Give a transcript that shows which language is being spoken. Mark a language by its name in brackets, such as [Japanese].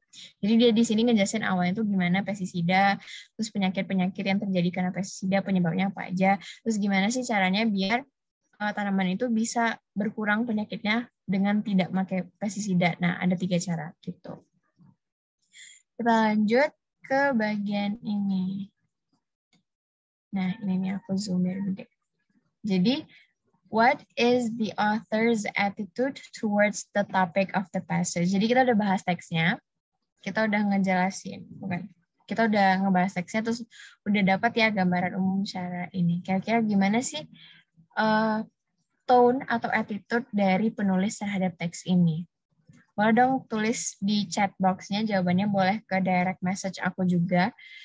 [Indonesian] Jadi dia di sini ngejelasin awalnya itu gimana pestisida, terus penyakit-penyakit yang terjadi karena pestisida, penyebabnya apa aja, terus gimana sih caranya biar tanaman itu bisa berkurang penyakitnya dengan tidak pakai pestisida. Nah, ada 3 cara gitu. Kita lanjut ke bagian ini. Nah, ini nih aku zoom biar gede. [English] Jadi, what is the author's attitude towards the topic of the passage? [Indonesian] Jadi kita udah bahas teksnya, kita udah ngejelasin, bukan? Kita udah ngebahas teksnya, terus udah dapat ya gambaran umum secara ini. Kira-kira gimana sih tone atau attitude dari penulis terhadap teks ini? Boleh dong tulis di chat box-nya, jawabannya boleh ke direct message aku juga.